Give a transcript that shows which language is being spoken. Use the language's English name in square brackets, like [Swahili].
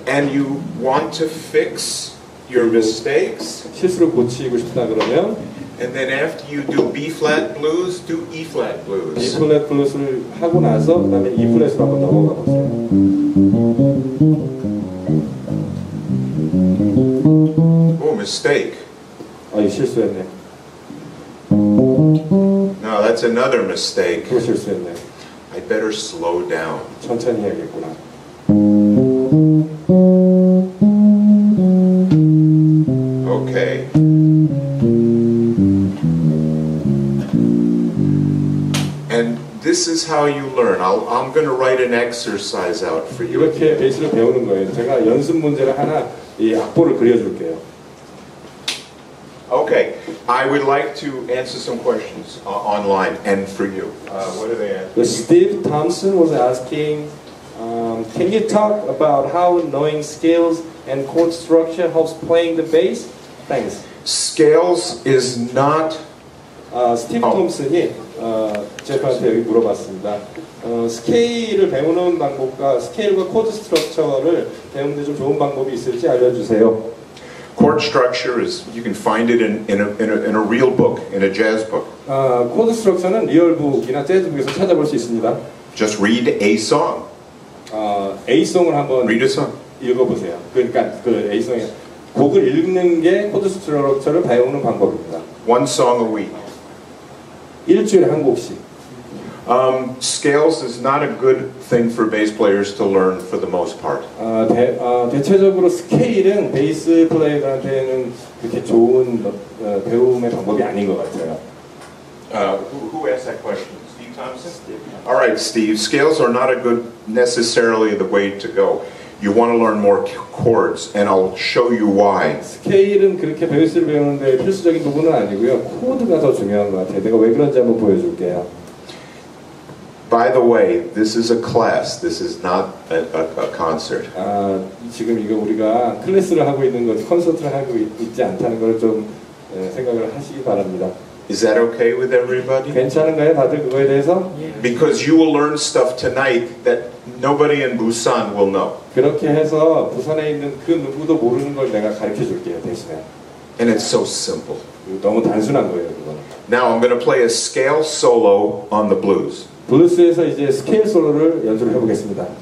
[English] And you want to fix your mistakes. [Korean] 실수를 고치고 싶다 그러면 [English] And then after you do B flat blues, do E flat blues. [Korean] B 플랫 블루스를 하고 나서 그다음에 E 플랫으로 한번 넘어가 보세요. [English] Oh, mistake. [Korean] 이 실수했네. [English] No, that's another mistake. [Korean] 또 실수했네. [English] I better slow down. [Korean] 천천히 해야겠구나. [English] Okay. And this is how you learn. I'm going to write an exercise out for you. [Korean] 이렇게 베이스를 배우는 거예요. 제가 연습 문제를 하나 이 악보를 그려줄게요. [English] Okay, I would like to answer some questions online and for you. What are they asking? Steve Thompson was asking, can you talk about how knowing scales and chord structure helps playing the bass? Thanks. Scales is not. [Korean] 스티브 톰슨이 제프한테 여기 물어봤습니다. 스케일을 배우는 방법과 스케일과 코드 스트럭처를 배우는데 좀 좋은 방법이 있을지 알려주세요. [English] Chord structure is, you can find it in a real book, in a jazz book. [Korean] 코드 스트럭처는 리얼북이나 재즈북에서 찾아볼 수 있습니다. [English] Just read a song. [Korean] A송을 한번 [English] Read a song. [Korean] 읽어보세요. 그러니까 그 A송이 곡을 읽는 게 코드 스트럭처를 배우는 방법입니다. [English] One song a week. [Korean] 일주일에 한 곡씩. [English] Scales is not a good thing for bass players to learn for the most part. [Korean] 대체적으로 스케일은 베이스 플레이어들한테는 그렇게 좋은 배움의 방법이 아닌 것 같아요. [English] Who asked that question? Steve Thompson. All right, Steve. Scales are not necessarily the way to go. You want to learn more chords, and I'll show you why. [Korean] 스케일은 그렇게 베이스를 배우는데 필수적인 부분은 아니고요. 코드가 더 중요한 것 같아요. 내가 왜 그런지 한번 보여줄게요. [English] By the way, this is a class. This is not a concert. [Korean] 지금 이거 우리가 클래스를 하고 있는 거지 콘서트를 하고 있지 않다는 걸 좀 생각을 하시기 바랍니다. [English] Is that okay with everybody? [Korean] 괜찮은가요, 다들 그거에 대해서? [English] Because you will learn stuff tonight that nobody in Busan will know. [Korean] 그렇게 해서 부산에 있는 그 누구도 모르는 걸 내가 가르쳐 줄게요, 대신에. [English] And it's so simple. [Korean] 너무 단순한 거예요, 그거는. [English] Now I'm going to play a scale solo on the blues. [Korean] 블루스에서 이제 스케일 솔로를 연주를 해보겠습니다.